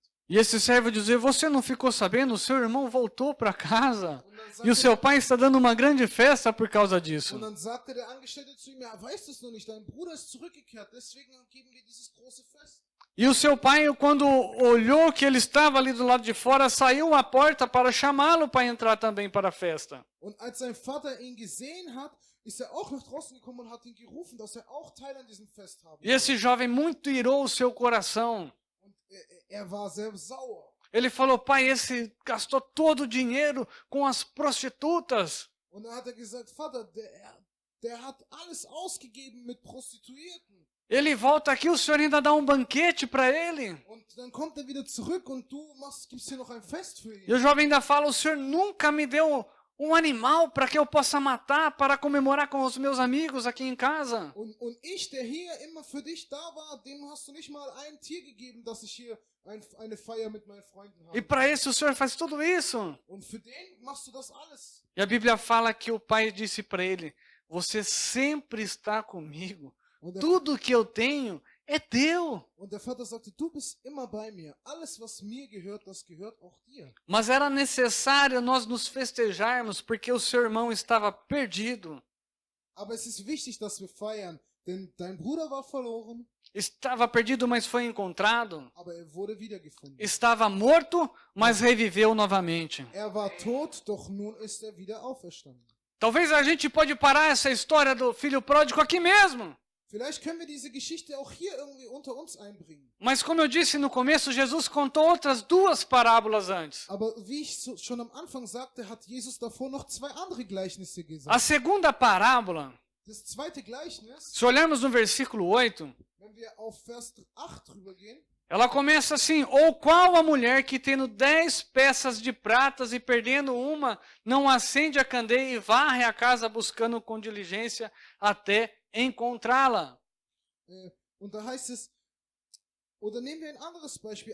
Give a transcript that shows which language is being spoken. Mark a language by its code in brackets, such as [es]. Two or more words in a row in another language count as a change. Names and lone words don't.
[pt] E esse servo dizia: você não ficou sabendo? O seu irmão voltou para casa. [de] Und dann [pt] E o [de] sagte, [pt] seu pai está dando uma grande festa por causa disso. [de] und dann sagte der Angestellte zu ihm, ja, weißt du es noch nicht, dein Bruder ist zurückgekehrt, deswegen geben wir dieses große Fest. [pt] E o seu pai, quando olhou que ele estava ali do lado de fora, saiu à porta para chamá-lo para entrar também para a festa. [de] Und als sein Vater ihn gesehen hat, ist er auch nach draußen gekommen und hat ihn gerufen, dass er auch Teil an diesem Fest haben [pt] E esse jovem muito irou o seu coração. [de] Und er war sehr sauer. [pt] Ele falou: pai, esse gastou todo o dinheiro com as prostitutas. [de] Und dann hat er gesagt, Vater, der hat alles ausgegeben mit Prostituierten. [pt] Ele volta aqui, o senhor ainda dá um banquete para ele. [de] Und dann kommt er wieder zurück und du gibst hier noch ein Fest für ihn. [pt] E o jovem ainda fala: o senhor nunca me deu um animal para que eu possa matar, para comemorar com os meus amigos aqui em casa. [de] Und ich, der hier immer für dich da war, dem hast du nicht mal ein Tier gegeben, dass ich hier eine Feier mit meinen Freunden [pt] E [de] habe. [pt] para esse o senhor faz tudo isso. [de] Und für den machst du das alles. [pt] E a Bíblia fala que o pai disse para ele: você sempre está comigo. [de] Und der, [pt] Tudo que eu tenho é teu. [de] und der Vater sagte, du bist immer bei mir. Alles, was mir gehört, das gehört auch dir. [pt] Mas era necessário nós nos festejarmos porque o seu irmão estava perdido. [de] Aber es ist wichtig, dass wir feiern, denn dein Bruder war verloren, [pt] Estava perdido, mas foi encontrado. [de] aber er wurde wiedergefunden. [pt] Estava morto, mas reviveu novamente. [de] Er war tot, doch nun ist er wieder auferstanden. [pt] Talvez a gente pode parar essa história do filho pródigo aqui mesmo. [de] Vielleicht können wir diese Geschichte auch hier irgendwie unter uns einbringen. [pt] Mas como eu disse no começo, Jesus contou outras duas parábolas antes. [de] Aber wie ich schon am Anfang sagte, hat Jesus davor noch zwei andere Gleichnisse [pt] A [de] gesagt. [pt] segunda parábola, [de] Das zweite Gleichnis, [pt] se olharmos no versículo 8, [de] wenn wir auf Vers 8 drüber gehen, [pt] ela começa assim: ou qual a mulher que tendo 10 peças de pratas e perdendo uma, não acende a candeia e varre a casa buscando com diligência até encontrá-la? [de] und da heißt es, oder nehmen wir ein anderes Beispiel.